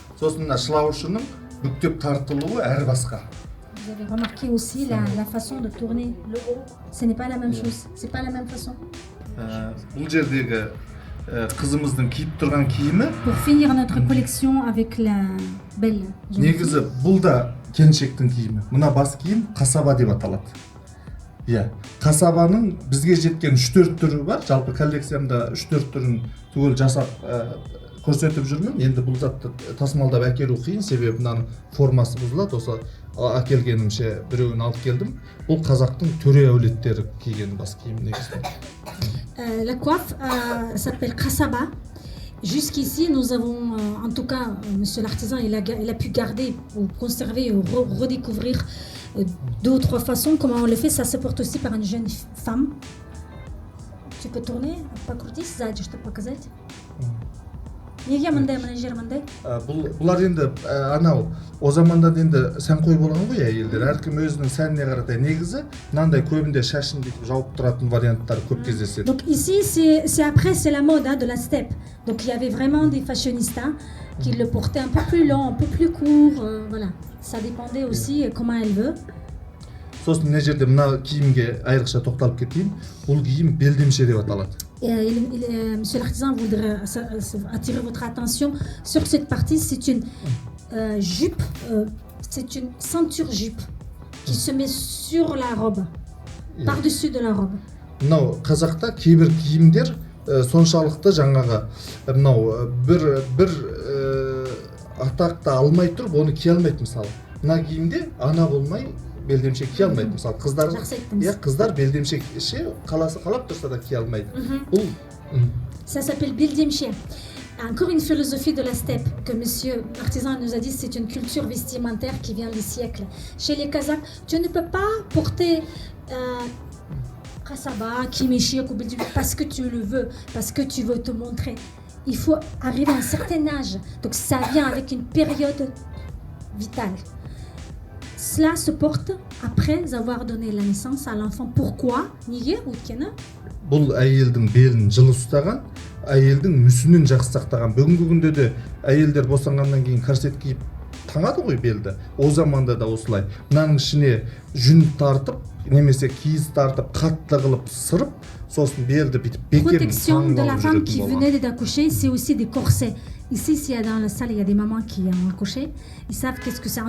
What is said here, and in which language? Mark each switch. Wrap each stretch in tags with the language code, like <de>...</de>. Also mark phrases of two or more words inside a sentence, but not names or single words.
<fr>Vous avez remarqué aussi la façon de tourner le haut. Ce n'est pas la même chose, c'est pas la même façon. Pour finir notre collection avec la belle.</fr> <kk>Негізі бұл да келіншектің киімі. Мына бас киім қасаба деп аталады. Иә, қасабаның бізге жеткен 3-4 түрі бар. Жалпы коллекциямда 3-4 түрін түгел жасап көрсетіп жүрмін. Енді бұл затты тасымалдап әкелу қиын, себебі мынаның формасы бұзылады. Осы әкелгенімше біреуін алып келдім. Бұл қазақтың төре әулеттері киген бас киім негізі.</kk> <fr>La coiffe s'appelle Kassaba. Jusqu'ici, nous avons, en tout cas, monsieur l'artisan, il a pu garder ou conserver ou redécouvrir 2 ou 3 façons. Comment on le fait? Ça se porte aussi par une jeune femme. Tu peux tourner,</fr> <ru>покрутись сзади, чтобы показать.</ru> <kk>Неге мындай мына жер мындай? Бұлар енді анау о заманда енді сән қой болған ғой әйелдер. Әркім өзінің сәніне қаратай негізі мынандай көбінде шашын бүйтіп жауып тұратын варианттар көп кездеседі.</kk> <fr>Donc ici c'est la mode de la steppe. Donc il y avait vraiment des fashionistas qui le portaient un peu plus long, un peu plus court, voilà. Ça dépendait aussi comment elle veut.</fr> <kk>Сосын мына жерде мына киімге айрықша тоқталып кетейін. Бұл киім белдемше деп аталады.</kk> <fr>Monsieur l'artisan voudrait attirer votre attention sur cette partie. C'est une jupe, c'est une ceinture jupe qui se met sur la robe, par-dessus de la robe.</fr> <kk>мынау қазақта кейбір киімдер соншалықты жаңағы мынау бір атақты алмай тұрып оны кие алмайды. Мысалы мына киімде ана болмай белдемшек кие алмайды. Мысалы қыздар, қыздар белдемшек қалап тұрса да кие алмайды. Бұл</kk> <fr>ça s'appelle Bildimche. Encore une philosophie de la steppe que monsieur Artisan nous a dit, c'est une culture vestimentaire qui vient des siècles. Chez les Kazakhs, tu ne peux pas porter kasaba, kimeshik ou bildimche parce que tu le veux, parce que tu veux te montrer. Il faut arriver à un certain âge. Donc ça vient avec une période vitale. Cela se porte après avoir donné la naissance à l'enfant.</fr> <kk>Pourquoi? Niye өйткені бұл әйелдің белін жылы ұстаған, әйелдің мүсінін жақсы сақтаған. Бүгінгі күнде де әйелдер босанғаннан кейін корсет киіп таңады ғой белді. О заманда да осылай. Мынаның ішіне жүн тартып, немесе киіз тартып, қатты қылып сырып, сосын белді бүйтіп бекем</kk> <fr>protection de la femme qui venait d'accoucher, c'est aussi des corsets. Ici, s'il y a dans la salle, il y a des mamans qui ont accouché. Ils savent qu'est-ce que c'est.</fr>